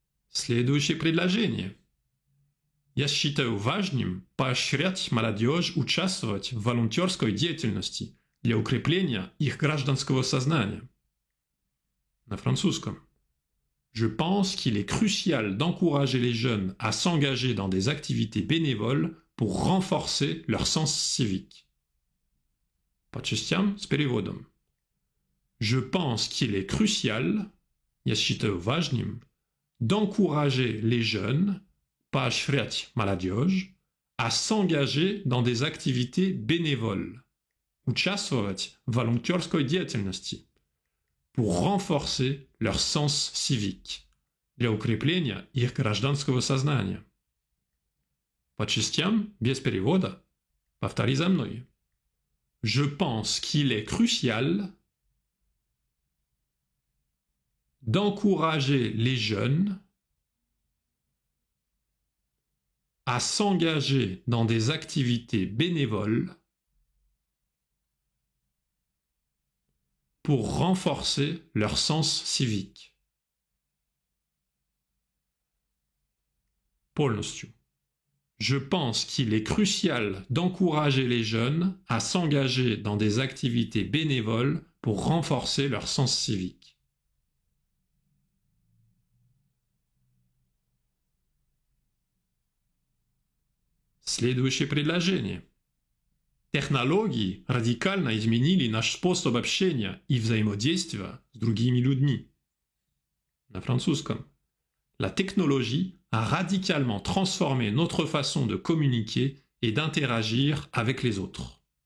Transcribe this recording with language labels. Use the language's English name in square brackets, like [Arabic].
[Russian] Следующее предложение. Я считаю важным поощрять молодежь участвовать в волонтерской деятельности для укрепления их гражданского сознания. На французском. [French] Je pense qu'il est crucial d'encourager les jeunes à s'engager dans des activités bénévoles pour renforcer leur sens civique. [Russian] По частям с переводом. [French] Je pense qu'il est crucial, [Russian] я считаю важным, [French] d'encourager les jeunes, [Russian] поощрять молодежь, [French] à s'engager dans des activités bénévoles, [Russian] участвовать в волонтерской деятельности, [French] pour renforcer leur sens civique, [Russian] для укрепления их гражданского сознания. По частям, без перевода, повтори за мной. [French] Je pense qu'il est crucial d'encourager les jeunes à s'engager dans des activités bénévoles pour renforcer leur sens civique. [Russian] Полностью. [French] Je pense qu'il est crucial d'encourager les jeunes à s'engager dans des activités bénévoles pour renforcer leur sens civique. [Russian] Следующее предложение. Технологии радикально изменили наш способ общения и взаимодействия с другими людьми. На французском. [French] La technologie a radicalement transformé notre façon de communiquer et d'interagir avec les autres.